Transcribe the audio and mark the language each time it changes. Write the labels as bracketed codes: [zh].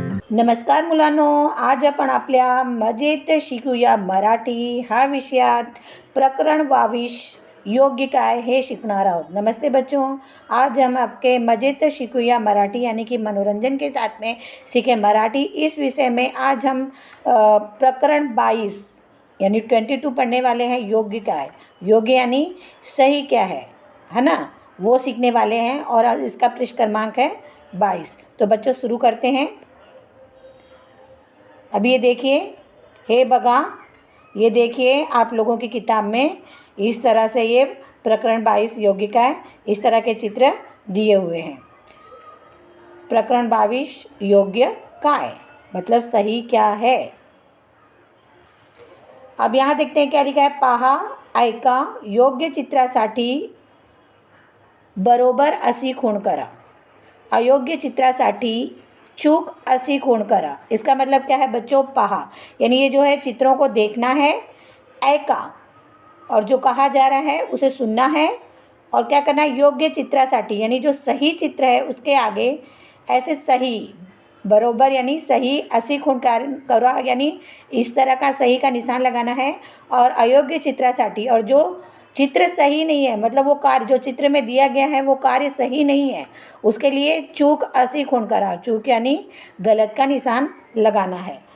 [mr] नमस्कार मुलांनो, आज आपण आपल्या मजेत शिकूया मराठी हा विषयात प्रकरण 22 योग्य काय हे शिकणार आहोत। [hi] नमस्ते बच्चों, आज हम आपके [mr] मजेत शिकूया मराठी [hi] यानी कि मनोरंजन के साथ में सीखे मराठी इस विषय में आज हम प्रकरण 22 यानी 22 पढ़ने वाले हैं। योग्य क्या है, योग्य यानी सही क्या है ना, वो सीखने वाले हैं और इसका पृष्ठ क्रमांक है 22। तो बच्चों शुरू करते हैं। अब ये देखिए, [mr] हे बगा, [hi] ये देखिए आप लोगों की किताब में इस तरह से ये प्रकरण 22 योग्य का है, इस तरह के चित्र दिए हुए हैं। प्रकरण 22 [mr] योग्य काय [hi] मतलब सही क्या है। अब यहाँ देखते हैं क्या लिखा है। [mr] पहा, ऐका, योग्य चित्रासाठी बरोबर अशी खूण करा, अयोग्य चित्रासाठी चूक अशी खूण करा। [hi] इसका मतलब क्या है बच्चों, पहा यानी ये जो है चित्रों को देखना है, ऐका और जो कहा जा रहा है उसे सुनना है, और क्या करना है, [mr] योग्य चित्रासाठी [hi] यानी जो सही चित्र है उसके आगे ऐसे सही बरोबर यानी सही [mr] अशी खूण करा [hi] यानी इस तरह का सही का निशान लगाना है, और [mr] अयोग्य चित्रासाठी [hi] और जो चित्र सही नहीं है मतलब वो कार्य जो चित्र में दिया गया है वो कार्य सही नहीं है उसके लिए [mr] चूक अशी खूण करा, [hi] चूक यानी गलत का निशान लगाना है।